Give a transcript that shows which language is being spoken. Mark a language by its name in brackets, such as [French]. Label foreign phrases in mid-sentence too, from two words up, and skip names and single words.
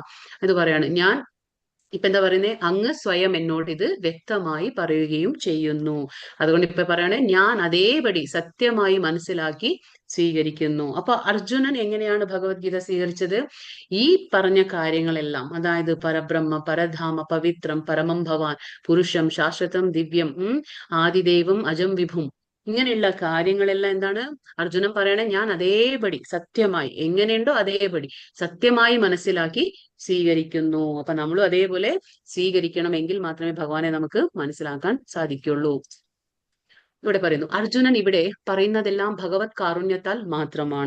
[Malayalam] ഇത് പറയാണ്, ഞാൻ ഇപ്പൊ എന്താ പറയുന്നത്? അങ്ങ് സ്വയം എന്നോട് ഇത് വ്യക്തമായി പറയുകയും ചെയ്യുന്നു. അതുകൊണ്ട് ഇപ്പൊ പറയണേ, ഞാൻ അതേപടി സത്യമായി മനസ്സിലാക്കി സ്വീകരിക്കുന്നു. അപ്പൊ അർജുനൻ എങ്ങനെയാണ് ഭഗവത്ഗീത സ്വീകരിച്ചത്? ഈ പറഞ്ഞ കാര്യങ്ങളെല്ലാം, അതായത് [Sanskrit] പരബ്രഹ്മ, പരധാമ, പവിത്രം, പരമം ഭവാൻ, പുരുഷം, ശാശ്വതം, ദിവ്യം, ആദിദേവം, അജം വിഭും, [Malayalam] ഇങ്ങനെയുള്ള കാര്യങ്ങളെല്ലാം എന്താണ് അർജുനൻ പറയണേ? ഞാൻ അതേപടി സത്യമായി, എങ്ങനെയുണ്ടോ അതേപടി സത്യമായി മനസ്സിലാക്കി സ്വീകരിക്കുന്നു. അപ്പൊ നമ്മളും അതേപോലെ സ്വീകരിക്കണമെങ്കിൽ മാത്രമേ ഭഗവാനെ നമുക്ക് മനസ്സിലാക്കാൻ സാധിക്കുള്ളൂ. ഇവിടെ പറയുന്നു, അർജുനൻ ഇവിടെ പറയുന്നതെല്ലാം ഭഗവത് കാരുണ്യത്താൽ മാത്രമാണ്.